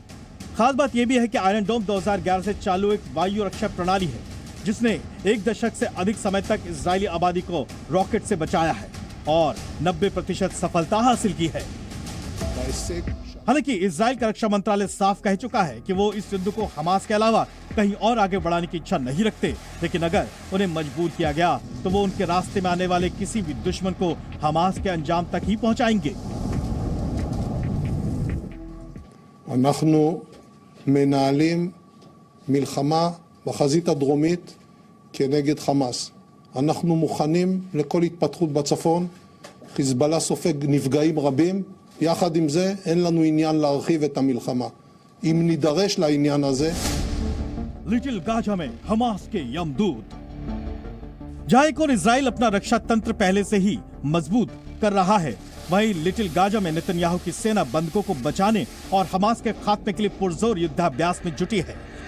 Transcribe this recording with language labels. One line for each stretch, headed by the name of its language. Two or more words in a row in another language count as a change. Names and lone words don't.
Hindi: खास बात यह भी है कि आयरन डोम 2011 से चालू एक वायु रक्षा प्रणाली है जिसने 1 दशक से अधिक समय तक इजरायली आबादी को रॉकेट से बचाया है और 90% सफलता हासिल की है। हालांकि इजराइल का रक्षा मंत्रालय साफ कह चुका है कि वो इस युद्ध को हमास के अलावा कहीं और आगे बढ़ाने की इच्छा नहीं रखते, लेकिन अगर उन्हें मजबूर किया गया तो वो उनके रास्ते में आने वाले किसी भी दुश्मन को हमास के अंजाम तक ही पहुंचाएंगे।
Hebrew: אנחנו מנהלים מלחמה בחזית הדרומית כנגד חמאס. אנחנו מוכנים לכל התפתחות בצפון. חיזבאללה סופג נפגעים רבים. יחד עם זה אין לנו עניין להרחיב את המלחמה. אם נידרש לעניין הזה,
Hindi: लिटिल गाजा में हमास के यमदूत। जहां एक और इजराइल अपना रक्षा तंत्र पहले से ही मजबूत कर रहा है, वहीं लिटिल गाजा में नेतन्याहू की सेना बंधकों को बचाने और हमास के खात्मे के लिए पुरजोर युद्धाभ्यास में जुटी है।